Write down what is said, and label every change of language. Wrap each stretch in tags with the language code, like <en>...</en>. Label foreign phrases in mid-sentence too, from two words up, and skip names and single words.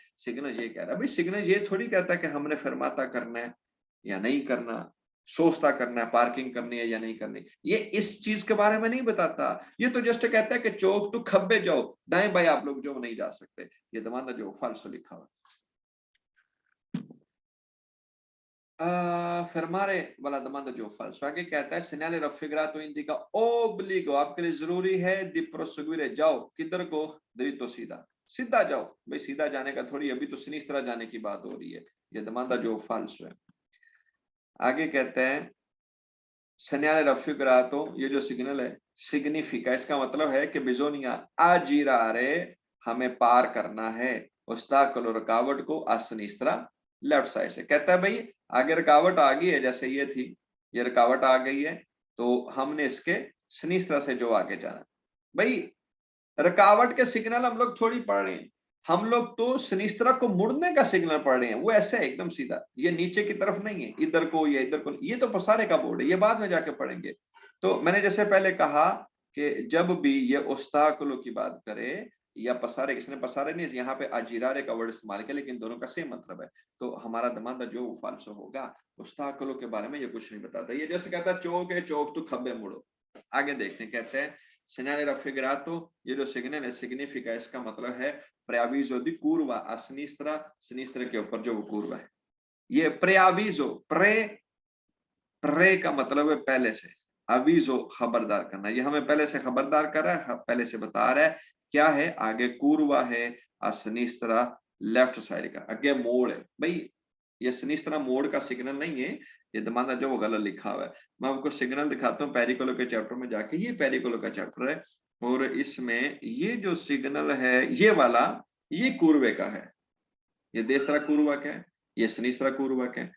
<hi>सिग्नल ये कह रहा है, भाई सिग्नल ये थोड़ी कहता है कि हमने फरमाता करना है या नहीं करना, सोचता करना है पार्किंग करनी है या नहीं करनी, ये इस चीज के बारे में नहीं बताता। ये तो जस्ट कहता है कि चौक टू खब्बे जाओ, दाएं बाएं आप लोग जो नहीं जा सकते। ये दमाना जो फाल्सो लिखा हुआ। fermare वाला दमाना जो फाल्सो। आगे कहता है</hi> <it>segnale raffigurato indica obbligo,</it> <hi>आपके लिए जरूरी है</hi> <it>di proseguire,</it> <hi>जाओ किधर को, dritto सीधा, सीधा जाओ। भाई सीधा जाने का थोड़ी, अभी तो सिनिस्त्रा जाने की बात हो रही है। ये दमाना जो फाल्सो है। आगे कहते हैं</hi> <it>segnale raffigurato,</it> <hi>ये जो सिग्नल है significa, इसका मतलब है कि</hi> <it>bisogna aggirare,</it> <hi>हमें पार करना है, ostacolo रुकावट को</hi> <it>a sinistra</it> <hi>लेफ्ट साइड से। कहता है भाई आगे रुकावट आ गई है, जैसे ये थी, ये रुकावट आ गई है तो हमने इसके सिनिस्त्रा से जो आगे जाना। भाई रुकावट के सिग्नल हम लोग थोड़ी पढ़ रहे हैं, हम लोग तो सिनिस्त्रा को मुड़ने का सिग्नल पढ़ रहे हैं। वो ऐसे एकदम सीधा, ये नीचे की तरफ नहीं है, इधर को या इधर को, ये तो पसारे का बोर्ड है, ये बाद में जाके पढ़ेंगे। तो मैंने जैसे पहले कहा कि जब भी ये ओस्ताकुलो की बात करे या पसारे, इसने पसारे नहीं, यहाँ पे अजीरारे का वर्ड इस्तेमाल किया, लेकिन दोनों का सेम मतलब है। तो हमारा दमादा जो फाल्सो होगा। ओस्ताकुलो के बारे में ये कुछ नहीं बताता, ये जैसे कहता है चौक है, चौक तो खब्बे मुड़ो। आगे देखते हैं, कहते हैं</hi> <it>segnale raffigurato,</it> <hi>ये जो सिग्नल है significa, इसका मतलब है</hi> <it>preavviso di curva a sinistra,</it> <hi>सिनिस्त्रा के ऊपर जो वो curva है। ये preavviso, pre का मतलब है पहले से, aviso खबरदार करना, ये हमें पहले से खबरदार कर रहा है, पहले से बता रहा है क्या है। आगे curva है</hi> <it>a sinistra</it> <hi>लेफ्ट साइड का, आगे मोड़ है। भाई ये सिनिस्त्रा मोड़ का सिग्नल नहीं है, ये दमाना जो वो गलत लिखा हुआ है। मैं आपको सिग्नल दिखाता हूँ पेरिकोलो के चैप्टर में जाके, ये पेरिकोलो का चैप्टर है और इसमें ये जो सिग्नल है ये वाला, ये कुर्वे का है, ये</hi> <it>destra curva</it> <hi>का है, ये</hi> <it>sinistra curva</it> <hi>का है।</hi>